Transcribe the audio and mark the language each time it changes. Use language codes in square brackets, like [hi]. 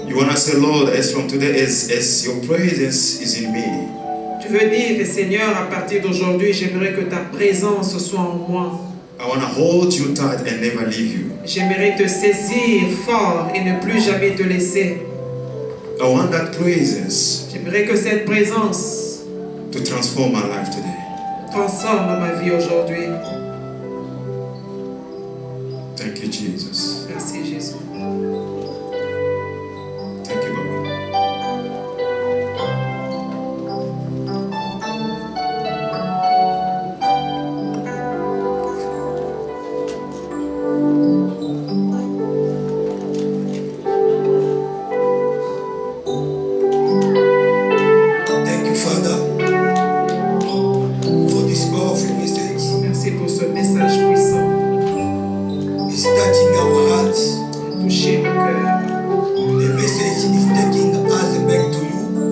[en] You want to say, Lord, as from today, as your presence is in me, [fr] Tu veux dire, Seigneur, à partir d'aujourd'hui, j'aimerais que ta présence soit en moi. [en] I want to hold you tight and never leave you. [fr] J'aimerais te saisir fort et ne plus jamais te laisser. [en] I want that presence [fr] J'aimerais que cette présence [en] to transform my life today. [fr] transforme ma vie aujourd'hui. [en] Thank you, Jesus. [fr] Merci Jésus. [en] Thank you, Baba. Thank you, Father, for this powerful message. [fr] Merci pour ce message puissant. [en] It's touching our hearts. [fr] Toucher nos cœurs. [en] The message is taking us back to you.